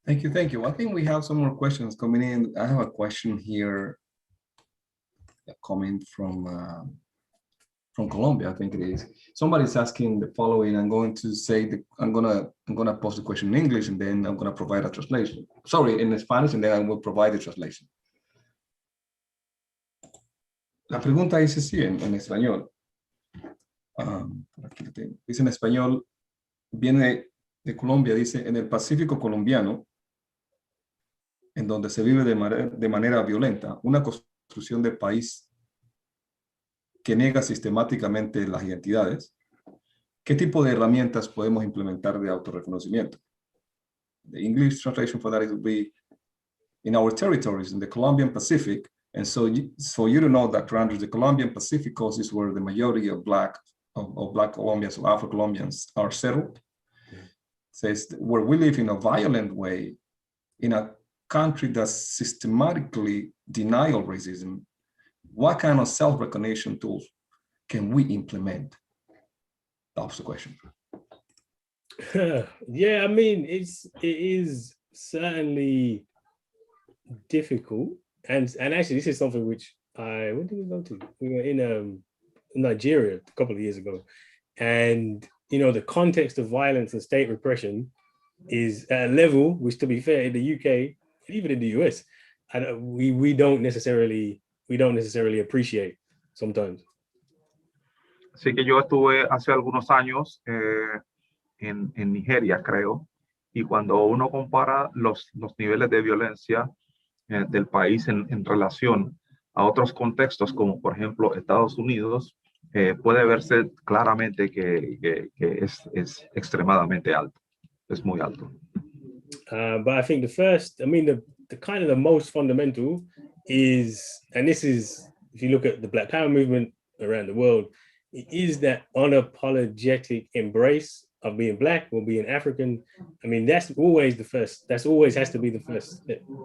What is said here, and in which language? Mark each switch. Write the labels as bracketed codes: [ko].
[en] Thank you. I think we have some more questions coming in. I have a question here coming from Colombia, I think it is. Somebody's asking the following. I'm going to say I'm gonna post the question in English, and then I'm gonna provide a translation. Sorry, in Spanish, and then I will provide the translation. [es] La pregunta dice así en español. Aquí lo tengo. Dice en español, viene de Colombia, dice, en el Pacífico colombiano, en donde se vive de manera violenta, una construcción de país que niega sistemáticamente las identidades, ¿qué tipo de herramientas podemos implementar de autorreconocimiento? [en] The English translation for that would be, in our territories in the Colombian Pacific, and so for you to know that, Andrews, the Colombian Pacific coast is where the majority of Black Colombians or Afro-Colombians are settled. Says where we live in a violent way, in a country that systematically denial racism, what kind of self-recognition tools can we implement? That's the question. Yeah, I mean, it is certainly difficult, and actually, this is something which when did we go to? We were in Nigeria a couple of years ago, and you know, the context of violence and state repression is at a level which, to be fair, in the UK, even in the US, and we don't necessarily appreciate sometimes. [es] Así que yo estuve hace algunos años en Nigeria, creo, y cuando uno compara los niveles de violencia del país en relación a otros contextos, como por ejemplo Estados Unidos, puede verse claramente que es extremadamente alto, es muy alto. [en] But I think the kind of the most fundamental is, and this is, if you look at the Black Power movement around the world, it is that unapologetic embrace of being Black or being African. I mean, that's always the first, that's always has to be the first step.